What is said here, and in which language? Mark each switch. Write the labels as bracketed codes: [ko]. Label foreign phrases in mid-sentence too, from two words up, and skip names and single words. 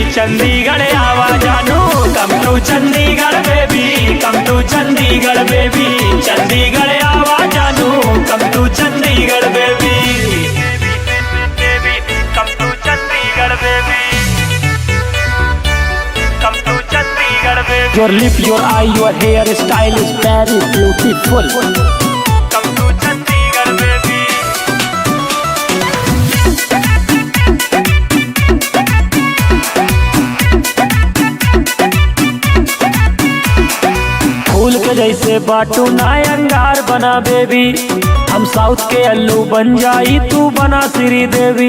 [bho] चंडीगढ़ आवा जानू, [en] come to Chandigarh baby, come to Chandigarh baby. [bho] चंडीगढ़ आवा जानू, [en] come to Chandigarh baby, come to Chandigarh baby, come to Chandigarh baby. Your lip, your eye, your hair style is very beautiful. Come to Chandigarh baby. [bho] फूल के जैसे बाटू ना अंगार बना बेबी। हम साउथ के अल्लू बन जाई, तू बना श्री देवी।